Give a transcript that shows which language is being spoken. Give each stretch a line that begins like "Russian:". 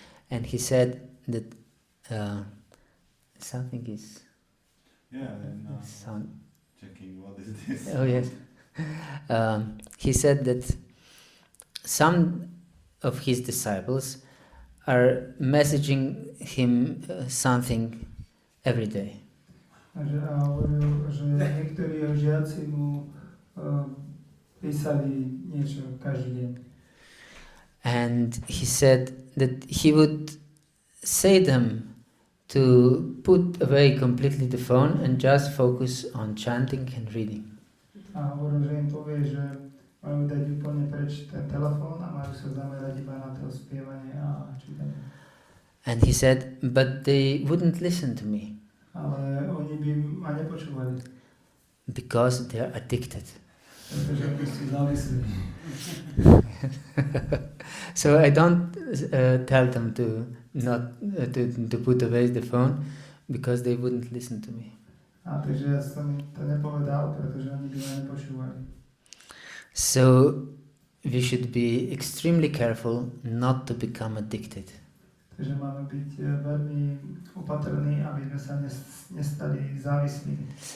English: And he said that something is sound. Checking what is this. Oh yes. He said that some of his disciples are messaging him something every day.
Slovak: A hovoril, že niektorí jeho žiaci mu písali niečo každý deň.
English: And he said that he would say them to put away completely the phone and just focus on chanting and reading.
Slovak: A hovoril, že im povie, že majú dať úplne preč ten telefón a majú sa zamerať iba na to spievanie a čítanie.
English: And he said, but they wouldn't listen to me.
Slovak: Ale oni by ma nepočúvali.
English: Because they are addicted.
Slovak: Pretože by sú závislí.
English: So I don't tell them to not to put away the phone because they wouldn't listen to me.
Slovak: A takže ja som to nepovedal, pretože oni by ma nepočúvali.
English: So we should be extremely careful not to become addicted.
Slovak: Takže máme byť veľmi opatrní, aby sme sa nestali závislými.